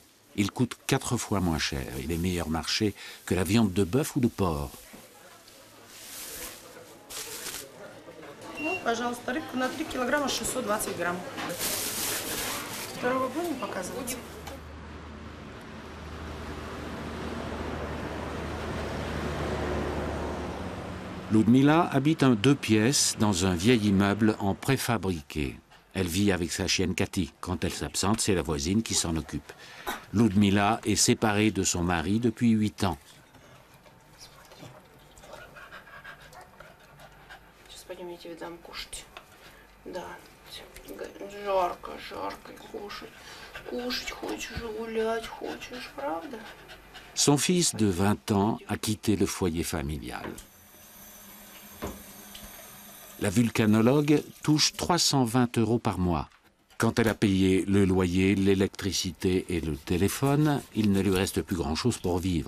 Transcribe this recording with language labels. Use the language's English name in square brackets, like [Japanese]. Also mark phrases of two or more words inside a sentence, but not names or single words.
[French] Il coûte 4 fois moins cher. Il est meilleur marché que la viande de bœuf ou de porc. [Russian] Пожалуйста, рыбку на 3 килограмма 620 грамм. Второго будем показывать? [French] Ludmila habite en 2 pièces dans un vieil immeuble en préfabriqué. Elle vit avec sa chienne Cathy. Quand elle s'absente, c'est la voisine qui s'en occupe. Ludmila est séparée de son mari depuis 8 ans. [Russian] Пойдемте, дам кушать. Да, жарко, жарко, кушать. Кушать хочешь, гулять хочешь, правда? [French] Son fils de 20 ans a quitté le foyer familial. La vulcanologue touche 320 € par mois. Quand elle a payé le loyer, l'électricité et le téléphone, il ne lui reste plus grand-chose pour vivre.